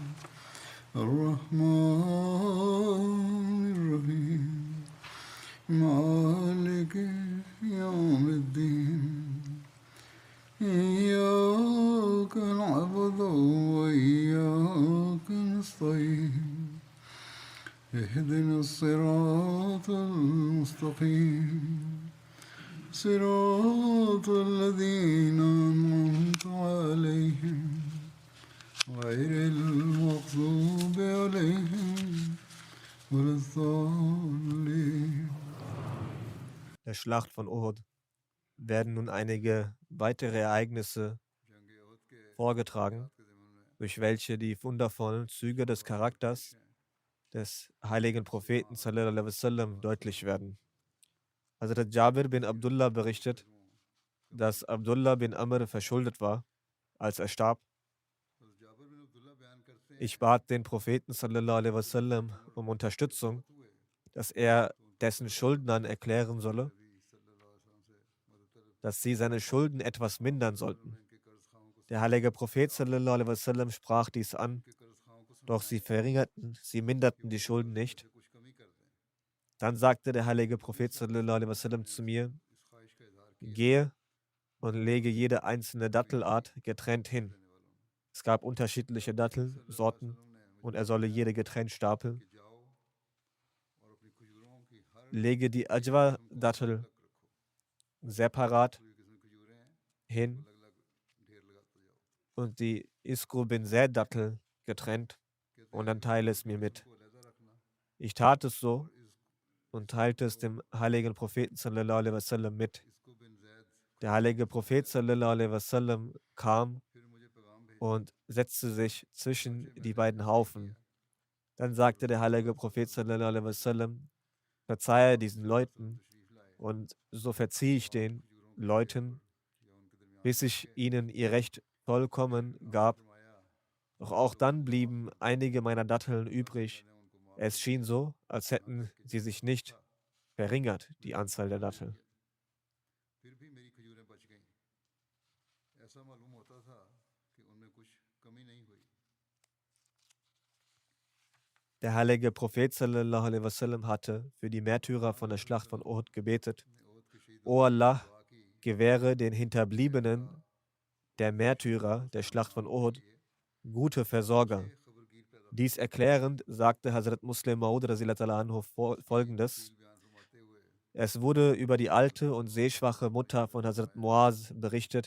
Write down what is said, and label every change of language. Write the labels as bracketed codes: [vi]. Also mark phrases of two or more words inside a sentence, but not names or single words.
[ar] الرحمن الرحيم مالك يوم الدين إياك نعبد وإياك نستعين اهدنا الصراط المستقيم صراط الذين أنعمت عليهم غير المغضوب عليهم ولا الضالين. [de] Der Schlacht von Uhud werden nun einige weitere Ereignisse vorgetragen, durch welche die wundervollen Züge des Charakters des heiligen Propheten [ar] صلى الله عليه وسلم [de] deutlich werden. Hazrat Jabir bin Abdullah berichtet, dass Abdullah bin Amr verschuldet war, als er starb. Ich bat den Propheten [ar] صلى الله عليه وسلم [de] um Unterstützung, dass er dessen Schuldnern erklären solle, dass sie seine Schulden etwas mindern sollten. Der heilige Prophet [ar] صلى الله عليه وسلم [de] sprach dies an, doch sie minderten die Schulden nicht. Dann sagte der heilige Prophet [ar] صلى الله عليه وسلم [de] zu mir: Gehe und lege jede einzelne Dattelart getrennt hin. Es gab unterschiedliche Dattelsorten und er solle jede getrennt stapeln. Lege die Ajwa-Dattel separat hin und die Isku bin Zaid-Dattel getrennt und dann teile es mir mit. Ich tat es so und teilte es dem heiligen Propheten [ar] صلى الله عليه وسلم [de] mit. Der heilige Prophet [ar] صلى الله عليه وسلم [de] kam und setzte sich zwischen die beiden Haufen. Dann sagte der heilige Prophet [ar] صلى الله عليه وسلم: [de] Verzeihe diesen Leuten, und so verziehe ich den Leuten, bis ich ihnen ihr Recht vollkommen gab. Doch auch dann blieben einige meiner Datteln übrig. Es schien so, als hätten sie sich nicht verringert, die Anzahl der Datteln. Der heilige Prophet [ar] صلى الله عليه وسلم [de] hatte für die Märtyrer von der Schlacht von Uhud gebetet: O Allah, gewähre den Hinterbliebenen der Märtyrer der Schlacht von Uhud gute Versorger. Dies erklärend sagte Hazrat Muslim Maud anhu folgendes: Es wurde über die alte und sehschwache Mutter von Hazrat Muaz berichtet.